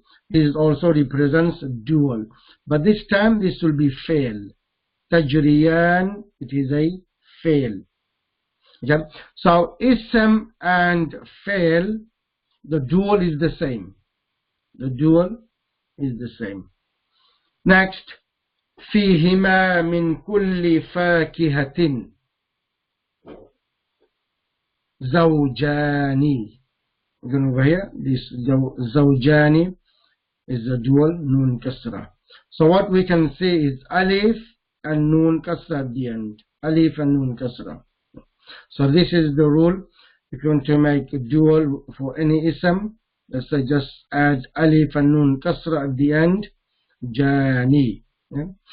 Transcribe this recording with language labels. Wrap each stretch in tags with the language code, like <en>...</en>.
<en>This also represents dual, but this time this will be fail. تجريان, it is a fail. Okay. So ism and fail, the dual is the same. The dual is the same. Next,</en> <ar>فيهما من كل فاكهة زوجان.</ar> <en>Again over here, this زوجان is a dual noon kasra. So what we can say is alif and noon kasra at the end. Alif and noon kasra. So this is the rule. If you want to make a dual for any ism, let's say just add alif and noon kasra at the end. Jani. Yeah?</en>